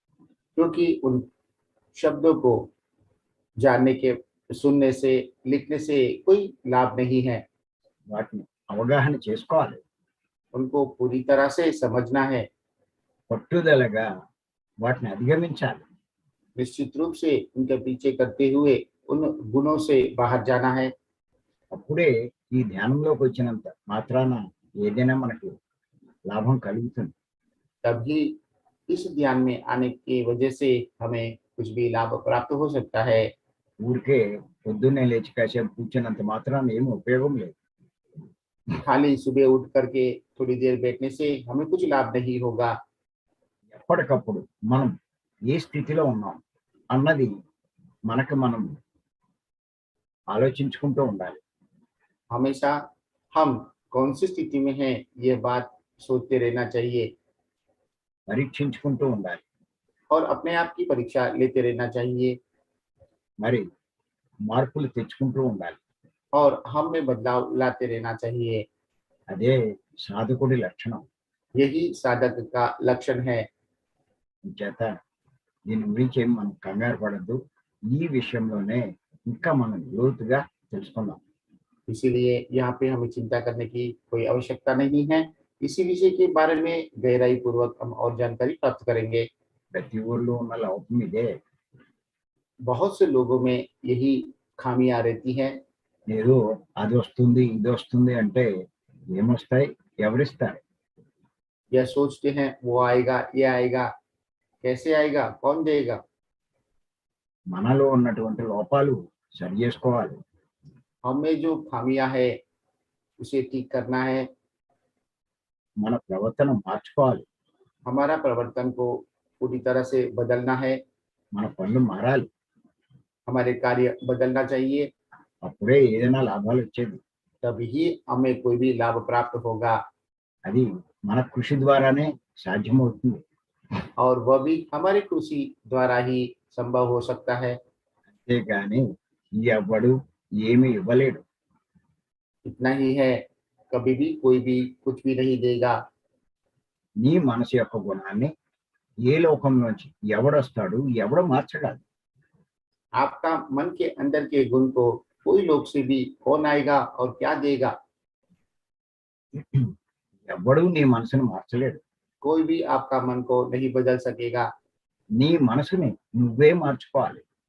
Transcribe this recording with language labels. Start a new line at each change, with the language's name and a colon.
Hindi: क्योंकि उन शब्दों को जानने के, सुनने से, लिखने से कोई लाभ नहीं है।
Telugu: వాటిని అవగాహన చేసుకోవాలి.
Hindi: उनको पूरी तरह से समझना है।
Telugu: పట్టుదలగా వాటిని అధిగమించాలి.
Hindi: निश्चित रूप से उनके पीछे करते हुए उन गुणों से बाहर जाना है।
Telugu: అప్పుడే ఈ ధ్యానంలోకి వచ్చినంత మాత్రాన ఏదైనా మనకు లాభం కలుగుతుంది.
Hindi: तभी इस ध्यान में आने की वजह से हमें कुछ भी लाभ प्राप्त हो सकता है।
Telugu: ఊరికే పొద్దున్నే లేచి కాసేపు కూర్చున్నంత మాత్రాన ఏమి ఉపయోగం లేదు.
Hindi: खाली सुबह उठ करके थोड़ी देर बैठने से हमें कुछ लाभ नहीं होगा।
Telugu: ఎప్పటికప్పుడు మనం ఏ స్థితిలో ఉన్నాం అన్నది మనకు మనం ఆలోచించుకుంటూ ఉండాలి.
Hindi: हमेशा हम कौन सी स्थिति में हैं, ये बात सोचते रहना चाहिए
Telugu: పరీక్షించుకుంటూ ఉండాలి.
Hindi: और अपने आप की परीक्षा लेते रहना चाहिए
Telugu: మరి మార్పులు తెచ్చుకుంటూ ఉండాలి.
Hindi: और हम में बदलाव लाते रहना चाहिए।
Telugu: అదే సాధకుడి లక్షణం.
Hindi: यही साधक का लक्षण है।
Telugu: చేత దీని గురించి ఏం మనం కంగారు పడద్దు. ఈ విషయంలోనే ఇంకా మనం లోతుగా తెలుసుకుందాం.
Hindi: इसीलिए यहाँ पे हमें चिंता करने की कोई आवश्यकता नहीं है। इसी विषय के बारे में गहराई पूर्वक हम और जानकारी प्राप्त करेंगे।
Telugu: ప్రతి ఊర్లో ఉన్న లోపం ఇదే.
Hindi: बहुत से लोगों में यही खामियां रहती हैं।
Telugu: ఏదో అది వస్తుంది ఇది వస్తుంది అంటే ఏమొస్తాయి, ఎవరిస్తారు?
Hindi: यह सोचते हैं वो आएगा, ये आएगा, कैसे आएगा, कौन देगा।
Telugu: మనలో ఉన్నటువంటి లోపాలు సరి చేసుకోవాలి.
Hindi: हमें जो खामियां है उसे ठीक करना है।
Telugu: మన ప్రవర్తన మార్చుకోవాలి.
Hindi: हमारा प्रवर्तन को पूरी तरह से बदलना है।
Telugu: మన పనులు మారాలి.
Hindi: हमारे कार्य बदलना चाहिए,
Telugu: అప్పుడే ఏదైనా లాభాలు వచ్చేది.
Hindi: तभी हमें कोई भी लाभ प्राप्त होगा।
Telugu: అది మన కృషి ద్వారానే సాధ్యమవుతుంది.
Hindi: और वह भी हमारी खुशी द्वारा ही संभव हो सकता है।
Telugu: అంతేగాని ఎవ్వడు ఏమీ ఇవ్వలేడు.
Hindi: इतना ही है, कभी भी कोई भी कुछ भी नहीं देगा।
Telugu: నీ మనసు యొక్క గుణాన్ని ఏ లోకం నుంచి ఎవడొస్తాడు, ఎవడు మార్చగలడు?
Hindi: आपका मन के अंदर के गुण को कोई लोग से भी कौन आएगा और क्या देगा।
Telugu: ఎవ్వడు నీ మనసును మార్చలేడు.
Hindi: कोई भी आपका मन को नहीं बदल सकेगा।
Telugu: నీ మనసుని నువ్వే మార్చుకోవాలి.